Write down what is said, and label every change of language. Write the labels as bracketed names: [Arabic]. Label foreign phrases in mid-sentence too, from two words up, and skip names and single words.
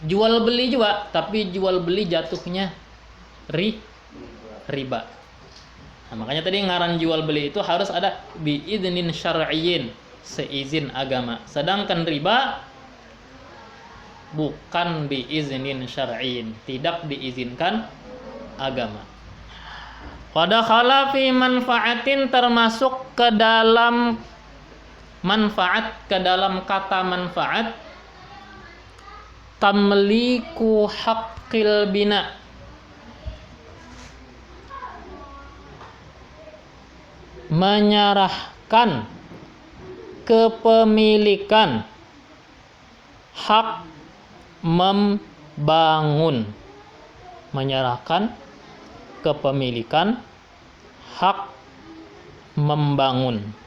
[Indonesian] jual beli juga, tapi jual beli jatuhnya riba. Nah, makanya tadi ngaran jual beli itu harus ada [Arabic] بإذن شرعي, [Indonesian] seizin agama. Sedangkan riba bukan [Arabic] بإذن شرعي, [Indonesian] tidak diizinkan agama. [Arabic] قد خلا في منفعة, [Indonesian] termasuk ke dalam manfaat, ke dalam kata manfaat, [Arabic] تمليك حق البناء, [Indonesian] menyerahkan kepemilikan hak membangun, menyerahkan kepemilikan hak membangun.